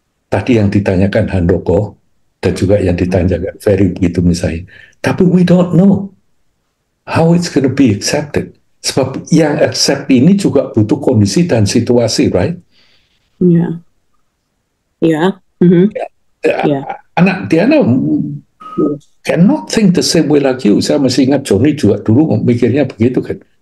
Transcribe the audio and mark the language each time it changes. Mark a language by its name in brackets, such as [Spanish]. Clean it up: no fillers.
[Indonesian] Tadi yang ditanyakan Handoko dan juga yang ditanyakan Ferry begitu misalnya. [English] Tapi we don't know how it's going to be accepted. [Indonesian] Sebab yang accept ini juga butuh kondisi dan situasi, right? Ya. Ya. [English] Anak Diana cannot think the same way like you. [Indonesian] Saya masih ingat Johnny juga dulu mikirnya begitu kan.